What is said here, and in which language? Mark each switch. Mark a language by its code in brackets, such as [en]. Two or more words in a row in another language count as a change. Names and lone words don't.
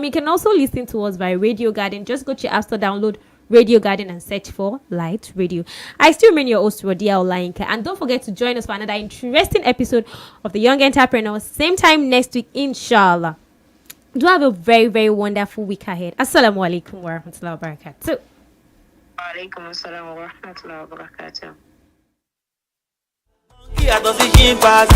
[en] You can also listen to us via Radio Garden. Just go to your App Store, download Radio Garden and search for Light Radio. I still remain your host, RODIYA OLAYINKA. And don't forget to join us for another interesting episode of The Young Entrepreneur. Same time next week, inshallah. Do have a very, very wonderful week ahead. [ar] السلام عليكم ورحمة الله وبركاته. وعليكم السلام ورحمة الله وبركاته. [yo] Yàtọ̀ sí chimpanzee.